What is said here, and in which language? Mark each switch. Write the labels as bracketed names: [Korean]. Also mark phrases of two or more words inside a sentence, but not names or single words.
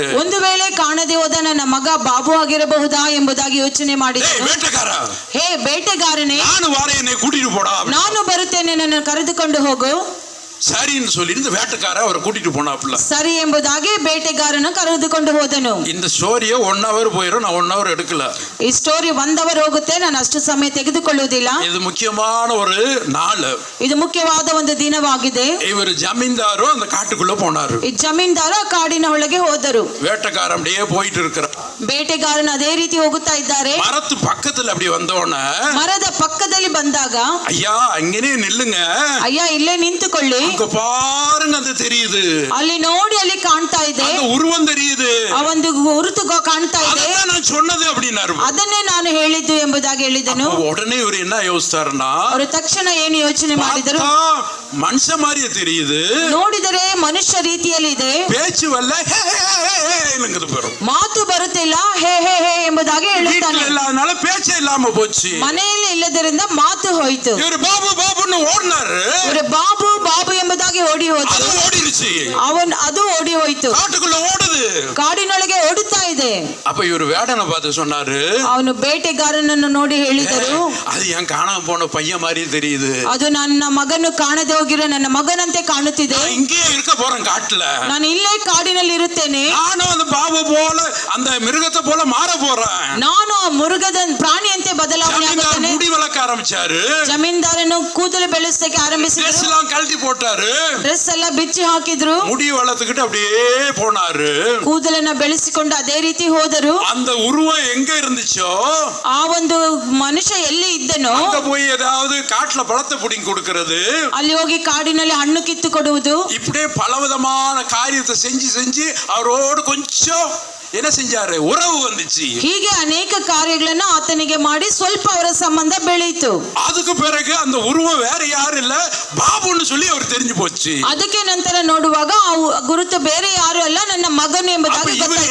[Kannada] ಒಂದು ವೇಳೆ ಕಾಣದೆ ಹೋದ ನನ್ನ ಮಗ ಬಾಬು ಆಗಿರಬಹುದಾ ಎಂಬುದಾಗಿ ಯೋಚನೆ ಮಾಡಿದರು. [Tamil] வேட்டைக்கார, [Kannada] ಹೇ ಬೇಟೆಗಾರನೇ, [Tamil] நான் வார என்னை கூட்டிட்டு போடா, [Kannada] ನಾನು ಬರುತ್ತೇನೆ, ನನ್ನ ಕರೆದುಕೊಂಡು ಹೋಗು. [Tamil] சரின்னு சொல்லி இந்த வேட்டைக்கார அவரை கூட்டிட்டு போனாப்புல. [Kannada] ಸರಿ ಎಂಬುದಾಗಿ ಬೇಟೆಗಾರನ ಕರೆದುಕೊಂಡು ಹೋದನು. [Tamil] இந்த ஸ்டோரியை 1 hour போயிடும், நான் 1 hour எடுக்கல. [Kannada] ಈ ಸ್ಟೋರಿ 1 ಅವರ್ ಹೋಗುತ್ತೆ, ನಾನು ಅಷ್ಟು ಸಮಯ ತೆಗೆದುಕೊಳ್ಳುವುದಿಲ್ಲ. [Tamil] இது முக்கியமான ஒரு நாள், [Kannada] ಇದು ಮುಖ್ಯವಾದ ಒಂದು ದಿನವಾಗಿದೆ. [Tamil] இவர் ஜமீன்தாரு அந்த காட்டுக்குள்ள போனாரு. [Kannada] ಈ ಜಮೀನ್ದಾರ ಕಾಡಿನ ಒಳಗೆ ಹೋದರು. [Tamil] வேட்டைக்காரன் அப்படியே போயிட்டு இருக்கிறார். [Kannada] ಬೇಟೆಗಾರನ ಅದೇ ರೀತಿ ಹೋಗುತ್ತಾ ಇದ್ದಾರೆ. [Tamil] மரத்து பக்கத்துல அப்படி வந்தோடனே [Kannada] ಮರದ ಪಕ್ಕದಲ್ಲಿ ಬಂದಾಗ, [Tamil] ஐயா அங்கேயே நில்லுங்க, [Kannada] ಅಯ್ಯ ಇಲ್ಲೇ ನಿಂತುಕೊಳ್ಳಿ, [Tamil] அங்க பாருங்க அது தெரியுது, [Kannada] ಅಲ್ಲಿ ನೋಡಿ, ಅಲ್ಲಿ ಕಾಣ್ತಾ ಇದೆ, [Tamil] அந்த உருவம் தெரியுது, [Kannada] ಆ ಒಂದು ಗುರುತು ಕಾಣ್ತಾ ಇದೆ, [Tamil] அதான் நான் சொன்னது அப்படின்னாரு. [Kannada] ಅದನ್ನೇ ನಾನು ಹೇಳಿದ್ದು ಎಂಬುದಾಗಿ ಹೇಳಿದನು. [Tamil] உடனே இவர் என்ன யோசித்தாருன்னா, [Kannada] ಅವರು ತಕ್ಷಣ ಏನು ಯೋಚನೆ ಮಾಡಿದರು, [Tamil] மனுஷ மாதிரியே தெரியுது, [Kannada] ನೋಡಿದರೆ ಮನುಷ್ಯ ರೀತಿಯಲ್ಲಿ ಇದೆ, [Tamil] பேச்சு வரல, [Kannada] ಮಾತು ಬರುತ್ತಿಲ್ಲ, ಹೇ ಹೇ ಹೇ ಎಂಬುದಾಗಿ ಹೇಳುತ್ತಾನೆ. [Tamil] அதனால பேச்சே இல்லாம போச்சு, [Kannada] ಮನೆಯಲ್ಲಿ ಇಲ್ಲದರಿಂದ ಮಾತು ಹೋಯಿತು. [Tamil] இவர் பாபு பாபுன்னு ஓடினாரு, [Kannada] ಇವರು ಬಾಬು ಬಾಬು ಎಂಬುದಾಗಿ ಓಡಿ ಹೋದ್ರು. [Tamil] அது ஓடிருச்சு, [Kannada] ಅದು ಓಡಿ ಹೋಯಿತು, [Tamil] காட்டுக்குள்ள ஓடுது, [Kannada] ಕಾಡಿನೊಳಗೆ ಓಡುತ್ತಾ ಇದೆ. [Tamil] அப்ப இவர் வேடனை பார்த்து சொன்னாரு, [Kannada] ಅವನು ಬೇಟೆಗಾರನನ್ನು ನೋಡಿ ಹೇಳಿದರು, [Tamil] அது ஏன் காணாம போன பையன் மாதிரி தெரியுது, [Kannada] ಅದು ನನ್ನ ಮಗನು ಕಾಣದೆ ಹೋಗಿರೋ ನನ್ನ ಮಗನಂತೆ ಕಾಣುತ್ತಿದೆ, [Tamil] இங்கே இருக்க போறேன் காட்டுல, [Kannada] ನಾನು ಇಲ್ಲೇ ಕಾಡಿನಲ್ಲಿ ಇರುತ್ತೇನೆ, [Tamil] நானும் அந்த பாபு போல அந்த மிருகத்தை போல மாற போறேன், [Kannada] ನಾನು ಆ ಮುರುಗದ ಪ್ರಾಣಿಯಂತೆ ಬದಲಾವಣೆ ಆಗುತ್ತೇನೆ. [Tamil] முடி வளர்க்க ஆரம்பிச்சாரு, [Kannada] ಜಮೀನ್ದಾರನು ಕೂದಲು ಬೆಳೆಸಕ್ಕೆ ಆರಂಭಿಸಿದರು, [Tamil] ட்ரெஸ் எல்லாம் கழட்டி போட்டாரு, [Kannada] ಡ್ರೆಸ್ ಎಲ್ಲ ಬಿಚ್ಚಿ ಹಾಕಿದ್ರು, [Tamil] முடி வளர்த்துக்கிட்டு அப்படியே போனாரு, [Kannada] ಕೂದಲನ್ನ ಬೆಳೆಸಿಕೊಂಡು ಅದೇ ರೀತಿ ಹೋದರು. [Tamil] அந்த உருவம் எங்க இருந்துச்சோ [Kannada] ಆ ಒಂದು ಮನುಷ್ಯ ಎಲ್ಲಿ ಇದ್ದನೋ [Tamil] அங்க போய் ஏதாவது காட்டுல பழத்தை புடிங்கி கொடுக்கிறது, [Kannada] ಅಲ್ಲಿ ಹೋಗಿ ಕಾಡಿನಲ್ಲಿ ಹಣ್ಣು ಕಿತ್ತು ಕೊಡುವುದು, [Tamil] இப்படியே பலவிதமான காரியத்தை செஞ்சு செஞ்சு அவரோடு கொஞ்சம் என்ன செஞ்சாரு, உறவு வந்துச்சு. [Kannada] ಹೀಗೆ ಅನೇಕ ಕಾರ್ಯಗಳನ್ನು ಆತನಿಗೆ ಮಾಡಿ ಸ್ವಲ್ಪ ಅವರ ಸಂಬಂಧ ಬೆಳೆಯಿತು. [Tamil] அதுக்கு பிறகு அந்த உருவம் வேற யாரும் இல்ல, பாபுன்னு சொல்லி அவர் தெரிஞ்சு போச்சு. [Kannada] ಅದಕ್ಕೆ ನಂತರ ನೋಡುವಾಗ ಆ ಗುರುತು ಬೇರೆ ಯಾರು ಅಲ್ಲ, ನನ್ನ ಮಗನು ಎಂಬುದಾಗಿ ಗೊತ್ತಾಯ್ತು.